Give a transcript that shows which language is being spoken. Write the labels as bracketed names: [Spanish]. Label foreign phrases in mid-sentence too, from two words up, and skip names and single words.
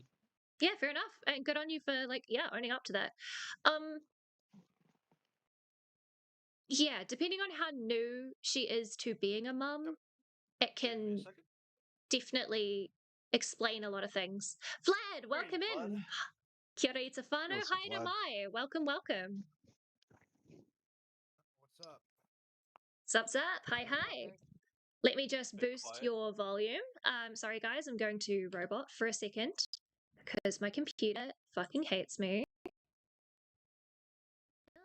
[English] Yeah, fair enough. And good on you for owning up to that. Yeah, depending on how new she is to being a mum, it can definitely explain a lot of things. Vlad, welcome in. [Māori] Kia ora Itafano, hi mai. [English] Welcome. What's up? Sup. Hi. Let me just boost your volume. Sorry guys, I'm going to robot for a second because my computer fucking hates me.